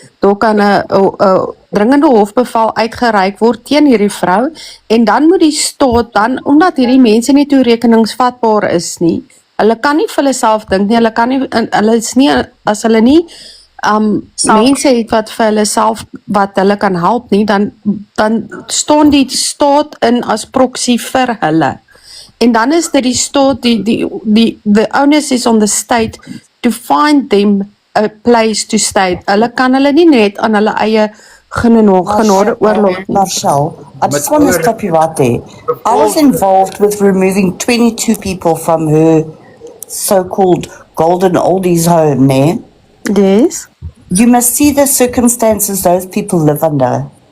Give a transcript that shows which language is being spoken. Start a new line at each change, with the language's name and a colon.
Afrikaans: Daar kan 'n dringende hofbevel uitgereik word teen hierdie vrou, en dan moet die staat dan, omdat hierdie mense nie toerekeningsvatbaar is nie, hulle kan nie vir hulle self dink nie, hulle is nie, as hulle nie mense het wat vir hulle self, wat hulle kan help nie, dan staan die staat in as proxy vir hulle. En dan is dit die staat,
English: the onus is on the state to find them a place to stay.
Afrikaans: Hulle kan hulle nie net aan hulle eie genade oorlaat.
English: Marshall, I just want to stop you right there. I was involved with removing 22 people from her so-called golden oldies home there. Yes. You must see the circumstances those people live under.